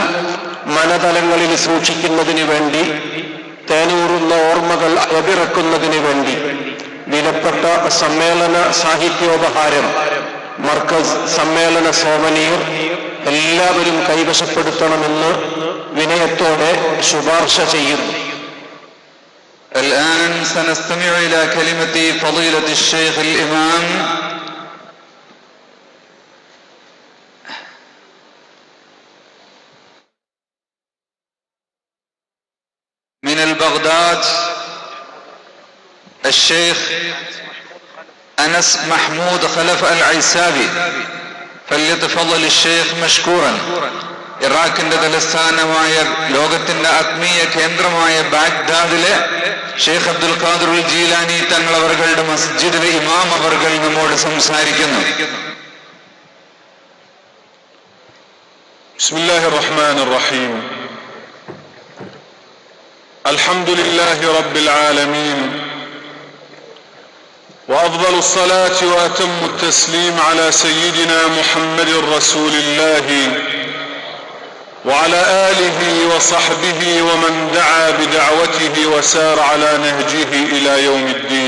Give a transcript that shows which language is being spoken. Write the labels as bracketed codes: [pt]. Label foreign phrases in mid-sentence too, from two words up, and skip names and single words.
[ml] മനതലങ്ങളിൽ സൂക്ഷിക്കുന്നതിന് വേണ്ടി, തേനൂറുന്ന ഓർമ്മകൾ അയവിറക്കുന്നതിന് വേണ്ടി വിലപ്പെട്ട സമ്മേളന സാഹിത്യോപഹാരം മർക്കസ് സമ്മേളന സോവനീർ എല്ലാവരും കൈവശപ്പെടുത്തണമെന്ന് വിനയത്തോടെ ശുപാർശ ചെയ്യുന്നു. [ar] الآن سنستمع إلى كلمة فضيلة الشيخ الإمام من البغداد الشيخ أنس محمود خلف العيسابي. فليتفضل الشيخ مشكورا. [ml] ഇറാഖിന്റെ തലസ്ഥാനമായ ലോകത്തിന്റെ ആത്മീയ കേന്ദ്രമായ ബാഗ്ദാദിലെ ഷെയ്ഖ് അബ്ദുൽ ഖാദിർ ജീലാനി തങ്ങൾ അവരുടെ മസ്ജിദിലെ ഇമാം അവർകൾ നമ്മോട് സംസാരിക്കുന്നു. [ar] بسم الله الرحمن الرحيم. الحمد لله رب العالمين. وأفضل الصلاة وأتم التسليم على سيدنا محمد رسول الله وعلى آله وصحبه ومن دعا بدعوته وسار على نهجه إلى يوم الدين.